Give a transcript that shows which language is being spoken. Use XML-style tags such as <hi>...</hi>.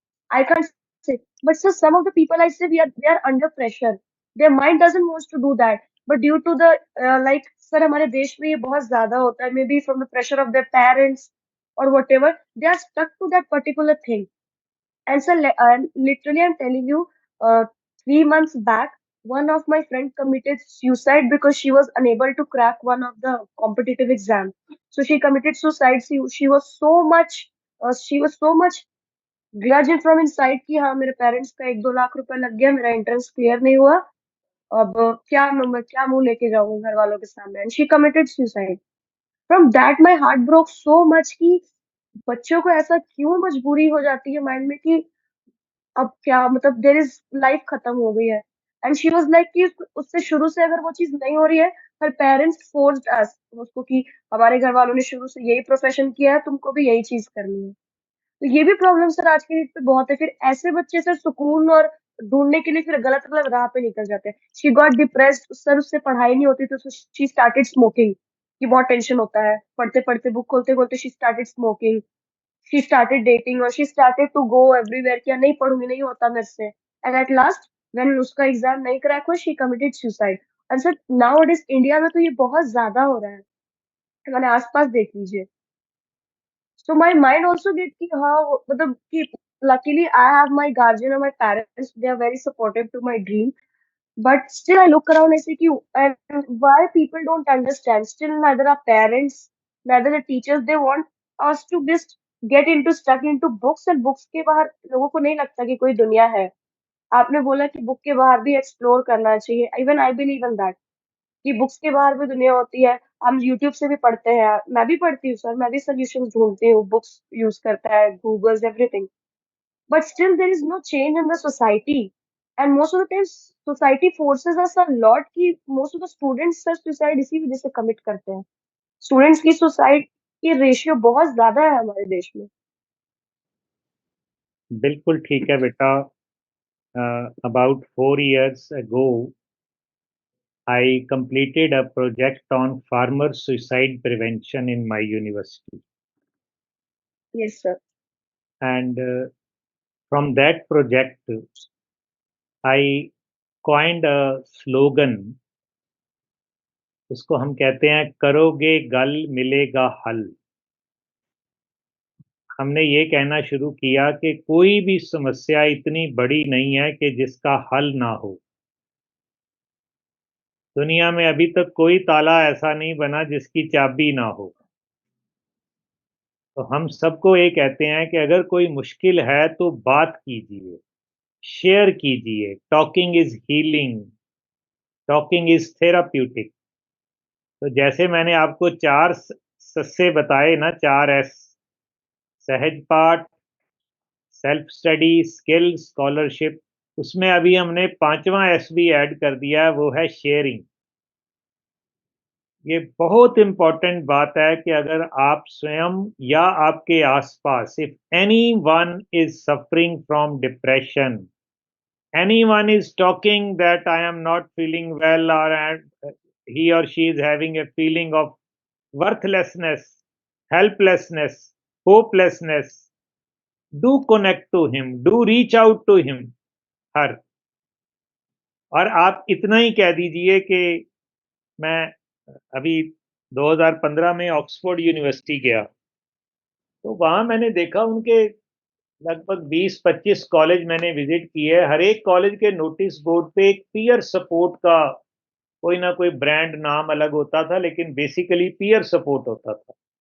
<en>I can't say but sir some of the people I say they are under pressure their mind doesn't want to do that but due to the like sir</en> <hi>हमारे देश में ये बहुत ज्यादा होता है</hi> <en>maybe from the pressure of their parents or whatever they are stuck to that particular thing and sir, literally, I'm telling you, 3 months back, one of my friend committed suicide because she was unable to crack one of the competitive exam. So she committed suicide. She was so much, grudging from inside</en> <hi>कि हाँ मेरे parents का 1-2 लाख रुपए लग गया मेरा entrance clear नहीं हुआ अब क्या मुंह लेके जाऊंगा घर वालों के सामने</hi> <en>and she committed suicide from that my heart broke so much</en> <hi>कि बच्चों को ऐसा क्यों मजबूरी हो जाती है माइंड में कि अब क्या मतलब देयर इज लाइफ खत्म हो गई है</hi> <en>and she was like</en> <hi>कि उससे शुरू से अगर वो चीज नहीं हो रही है हर पेरेंट्स फोर्स्ड अस उसको कि हमारे घर वालों ने शुरू से यही प्रोफेशन किया है तुमको भी यही चीज करनी है तो ये भी प्रॉब्लम सर आज के डेट पे बहुत है फिर ऐसे बच्चे सर सुकून और ढूंढने के लिए फिर गलत गलत राह पे निकल जाते हैं</hi> <en>she got depressed</en> <hi>सर उससे पढ़ाई नहीं होती तो</hi> <en>she started smoking</en> <hi>कि बहुत टेंशन होता है पढ़ते पढ़ते बुक खोलते खोलते she started smoking</hi> <en>she started dating or she started to go everywhere</en> <hi>कि नहीं पढ़ूंगी, नहीं होता मेरे से,</hi> <en>and at last when</en> <hi>उसका एग्जाम नहीं क्रैक हुआ</hi> <en>she committed suicide.</en> <hi>and sir nowadays India में तो ये बहुत ज्यादा हो रहा है, मैंने आसपास देख लीजिए.</hi> <en>So my mind also get</en> <hi>कि हाँ मतलब कि</hi> <en>luckily I have my guardian or my parents, they are very supportive to my dream. But still I look around and say कि and why people don't understand. Still neither our parents, neither the teachers, they want us to just get into stuck into books, and books</en> <hi>के बाहर लोगों को नहीं लगता कि कोई दुनिया है. आपने बोला कि बुक के बाहर भी एक्सप्लोर करना चाहिए.</hi> <en>even I believe in that</en> <hi>कि बुक्स के बाहर भी दुनिया होती है. हम यूट्यूब से भी पढ़ते हैं, मैं भी पढ़ती हूँ सर, मैं भी सोल्यूशंस ढूंढती हूँ, बुक्स यूज करता है, Google's everything.</hi> <en>But still there is no change in the society. And most of the times society forces us a lot कि most of the students sir suicide</en> <hi>इसी वजह से कमिट करते हैं. स्टूडेंट्स की suicide की रेशियो बहुत ज्यादा है हमारे देश में. बिल्कुल ठीक है बेटा.</hi> <en>About 4 years ago, I completed a project on farmer suicide prevention in my university. Yes sir. And from that project, I coined a slogan.</en> <hi>उसको हम कहते हैं करोगे गल मिलेगा हल. हमने ये कहना शुरू किया कि कोई भी समस्या इतनी बड़ी नहीं है कि जिसका हल ना हो. दुनिया में अभी तक कोई ताला ऐसा नहीं बना जिसकी चाबी ना हो. तो हम सबको ये कहते हैं कि अगर कोई मुश्किल है तो बात कीजिए, शेयर कीजिए.</hi> <en>Talking is healing, talking is therapeutic.</en> <hi>तो जैसे मैंने आपको 4 सस्से बताए ना, 4 एस: सहज पाठ, सेल्फ स्टडी, स्किल, स्कॉलरशिप. उसमें अभी हमने 5वां एस भी ऐड कर दिया है, वो है शेयरिंग. ये बहुत इंपॉर्टेंट बात है कि अगर आप स्वयं या आपके आसपास,</hi> <en>If anyone is suffering from depression, anyone is talking that I am not feeling well, or he or she is having a feeling of worthlessness, helplessness, hopelessness, do connect to him, do reach out to him, her.</en> <hi>और आप इतना ही कह दीजिए कि मैं अभी 2015 में Oxford university गया, तो वहां मैंने देखा उनके लगभग 20-25 कॉलेज मैंने विजिट किए. हर एक कॉलेज के नोटिस बोर्ड पे एक पीयर सपोर्ट का कोई ना कोई ब्रांड नाम अलग होता था, लेकिन बेसिकली पीयर सपोर्ट होता था.</hi>